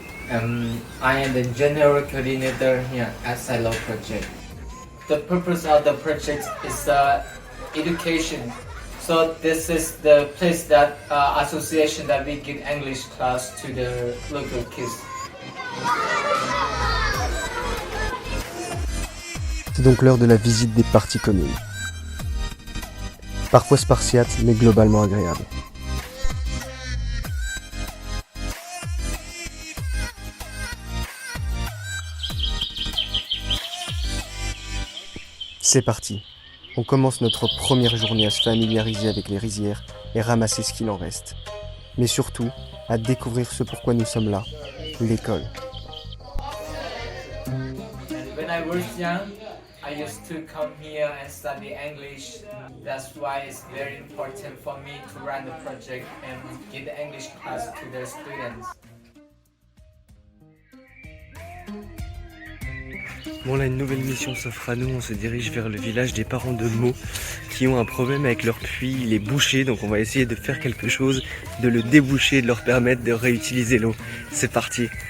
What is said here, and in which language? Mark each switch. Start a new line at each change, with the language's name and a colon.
English: I am the general coordinator here at Silo Project. The purpose of the project is education. So this is the place that association that we give English class to the local kids.
French: C'est donc l'heure de la visite des parties communes. Parfois spartiate, mais globalement agréable. C'est parti. On commence notre première journée à se familiariser avec les rizières et ramasser ce qu'il en reste. Mais surtout, à découvrir ce pourquoi nous sommes là, l'école.
English: When I was young, I used to come here and study English. That's why it's very important for me to run the project and give the English class to the students.
French: Bon là une nouvelle mission s'offre à nous, on se dirige vers le village des parents de Mo qui ont un problème avec leur puits, il est bouché, donc on va essayer de faire quelque chose, de le déboucher, de leur permettre de réutiliser l'eau. C'est parti.